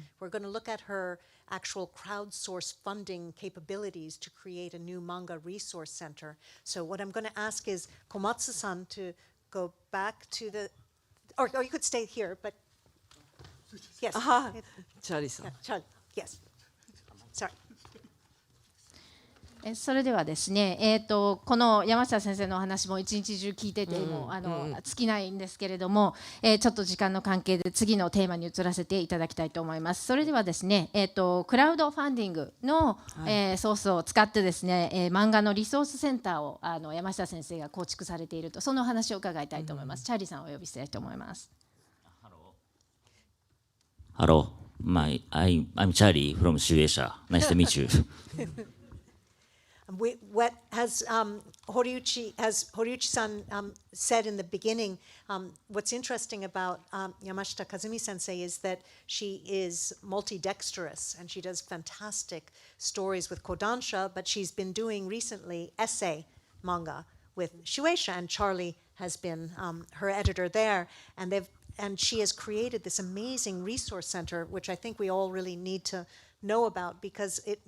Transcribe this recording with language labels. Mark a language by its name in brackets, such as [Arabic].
[English] We're going to look at her actual crowdsource funding capabilities to create a new manga resource center. So what I'm going to ask is Komatsu-san to go back to or you could stay here, but yes. Charlie-san. Charlie, yes. Sorry. [Japanese] それではですね、この山下先生のお話も一日中聞いてても尽きないんですけれども、ちょっと時間の関係で次のテーマに移らせていただきたいと思います。それではですね、クラウドファンディングの、ソースを使ってですね、漫画のリソースセンターを山下先生が構築されていると、そのお話を伺いたいと思います。チャーリーさんをお呼びしたいと思います。 [English] Hello, I'm Charlie from Shueisha. Nice to meet you. What has Horiuchi-san said in the beginning, what's interesting about Yamashita Kazumi Sensei is that she is multidexterous and she does fantastic stories with Kodansha, but she's been doing recently essay manga with Shueisha, and Charlie has been her editor there, and she has created this amazing resource center, which I think we all really need to know about, because